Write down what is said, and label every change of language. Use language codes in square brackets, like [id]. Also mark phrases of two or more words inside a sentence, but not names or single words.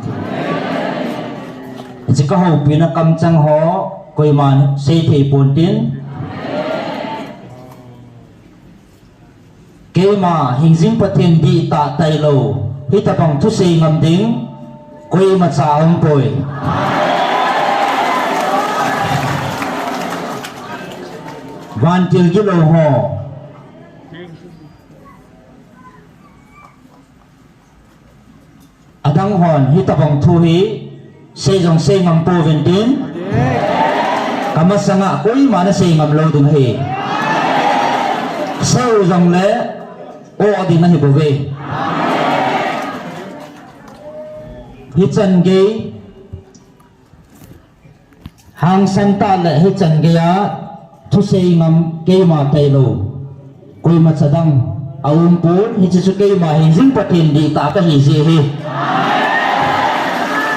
[tcz] ji ka ho pi na kam chang ho koi man sei thei pon tin ke ma hingjing pathin di ta tai lo hi ta pang thu sei ngam ding koi ma cha om poi van til gi lo ho adang hon hi tapang thu hi se jong se ngam po ven tin kama sanga koi ma na se ngam lo ding hi sau jong le o adi na hi bo ve hi chan ge hang san ta le hi chan ge ya thu sei ngam ke ma tai lo koi ma chadang aum pon hi chu ke ma hi jing patin di ta ka hi je hi